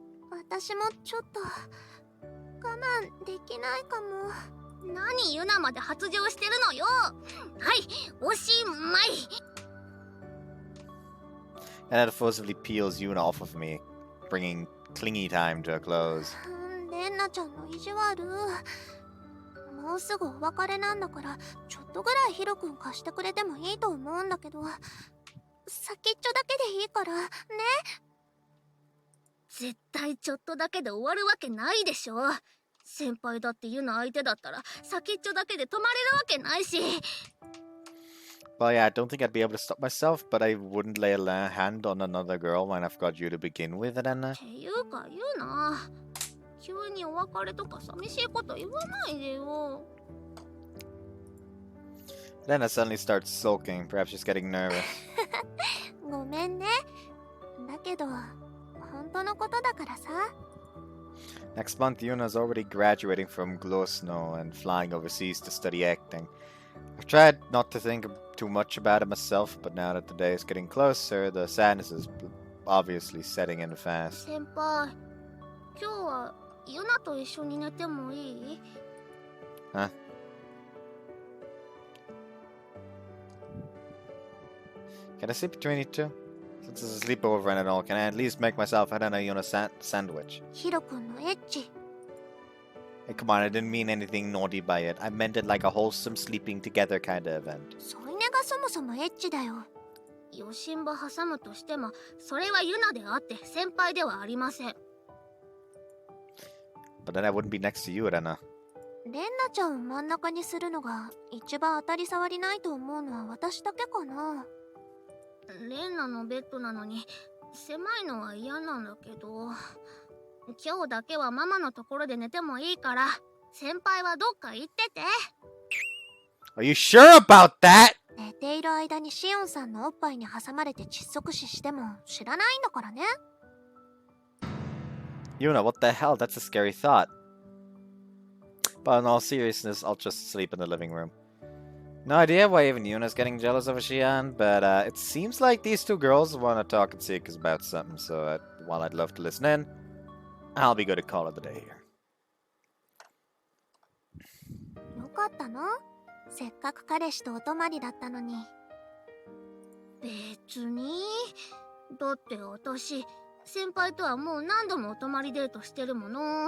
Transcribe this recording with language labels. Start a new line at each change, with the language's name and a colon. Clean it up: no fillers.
Japanese: 私もちょっと我慢できないかも。何ユナまで発情してるのよ。はい、おしまい。
English: And it forcibly peels Yuna off of me, bringing clingy time to a close.
Japanese: レンナちゃんの意地悪。もうすぐお別れなんだから、ちょっとぐらいヒロ君貸してくれてもいいと思うんだけど、先っちょだけでいいからね。絶対ちょっとだけで終わるわけないでしょ。先輩だってユナ相手だったら先っちょだけで止まれるわけないし。
English: Well, yeah, I don't think I'd be able to stop myself, but I wouldn't lay a hand on another girl when I've got you to begin with, Renna.
Japanese: っていうかユナ、急にお別れとか寂しいこと言わないでよ。
English: Renna suddenly starts sulking, perhaps she's getting nervous.
Japanese: ごめんね。だけど本当のことだからさ。
English: Next month, Yuna's already graduating from Glow Snow and flying overseas to study acting. I've tried not to think too much about it myself, but now that the day is getting closer, the sadness is obviously setting in fast.
Japanese: 先輩、今日はユナと一緒に寝てもいい
English: ？Huh? Can I sleep between you two? Since it's a sleepover and all, can I at least make myself a Renna Yuna sandwich?
Japanese: ヒロ君のエッチ。
English: Hey, come on, I didn't mean anything naughty by it. I meant it like a wholesome sleeping together kind of event.
Japanese: 添い寝がそもそもエッチだよ。よしんば挟むとしても、それはユナであって先輩ではありません。
English: But then I wouldn't be next to you, Renna.
Japanese: レンナちゃんを真ん中にするのが一番当たり障りないと思うのは私だけかな。レンナのベッドなのに狭いのは嫌なんだけど、今日だけはママのところで寝てもいいから、先輩はどっか行ってて。
English: Are you sure about that?
Japanese: 寝ている間にシオンさんのおっぱいに挟まれて窒息死しても知らないんだからね。
English: Yuna, what the hell? That's a scary thought. But in all seriousness, I'll just sleep in the living room. No idea why even Yuna's getting jealous of Xian, but it seems like these two girls want to talk and seek us about something, so while I'd love to listen in, I'll be good to call it the day here.
Japanese: よかったの？せっかく彼氏とお泊まりだったのに。別に。だって私、先輩とはもう何度もお泊まりデートしてるもの。